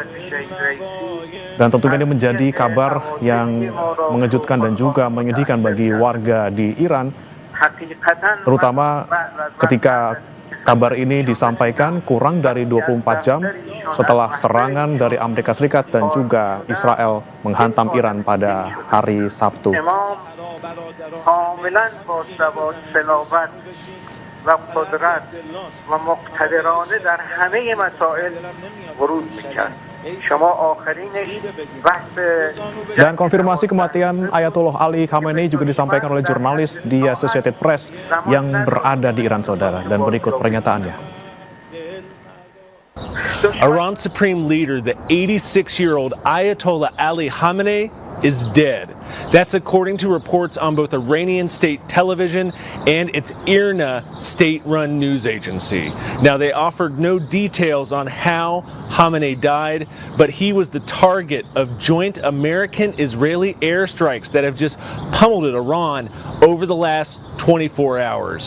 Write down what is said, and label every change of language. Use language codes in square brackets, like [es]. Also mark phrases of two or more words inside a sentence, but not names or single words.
[id] Dan tentunya ini menjadi kabar yang mengejutkan dan juga menyedihkan bagi warga di Iran, terutama ketika kabar ini disampaikan kurang dari 24 jam setelah serangan dari Amerika Serikat dan juga Israel menghantam Iran pada hari Sabtu. [fa] و قدرت و مقتدرانه در همه مسائل ورود میکرد. شما آخرینش بحث. [id] Dan konfirmasi kematian Ayatollah Ali Khamenei juga disampaikan oleh jurnalis di Associated Press yang berada di Iran, saudara, dan berikut pernyataannya. [en] Iran's supreme leader, the 86-year-old Ayatollah Ali Khamenei, is dead. That's according to reports on both Iranian state television and its IRNA state-run news agency. Now, they offered no details on how Khamenei died, but he was the target of joint American-Israeli airstrikes that have just pummeled at Iran over the last 24 hours.